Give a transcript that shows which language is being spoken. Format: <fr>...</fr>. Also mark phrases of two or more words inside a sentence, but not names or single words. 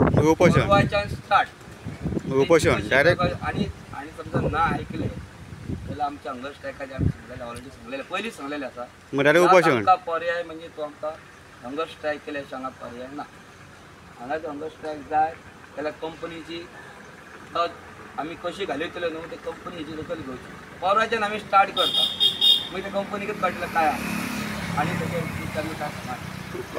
<kok>उपोषण स्टार्ट उपोषण डायरेक्ट आणि आणि समजा ना ऐकले त्याला आमच्या</kok> <en>hunger strike</en> <kok>आम्ही सांगलेले ऑलरेडी सांगलेले पयलींच सांगलेले आसा मग डायरेक्ट उपोषण आमकां पर्याय म्हणजे तो आमकां</kok> <en>hunger strike</en> <kok>केल्या शिवाय हांगा पर्याय ना हांगा जर</kok> <en>hunger strike</en> <kok>जाय जाल्यार कंपनीची आमी कशी घालयतले न्हू ते कंपनीची दखल घेवची परवाच्यान आमी स्टार्ट करता मागीर त्या कंपनीकच कळटलें काय आहा आनी तशें आमी काय सांगना</kok>